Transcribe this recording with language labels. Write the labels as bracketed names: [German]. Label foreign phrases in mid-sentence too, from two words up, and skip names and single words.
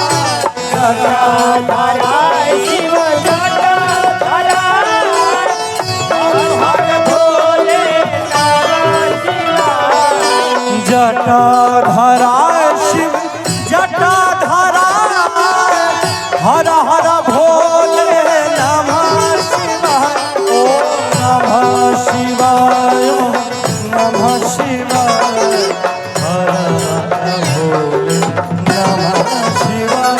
[Hindi] जटा धराए शिव जटा धराए हर हर भोले [Sanskrit] नमः शिवाय। [Hindi] जटा धराए शिव जटा धराए हर हर भोले [Sanskrit] नमः शिवाय। नमः शिवाय नमः शिवाय [Hindi] हर हर भोले [Sanskrit] नमः शिवाय।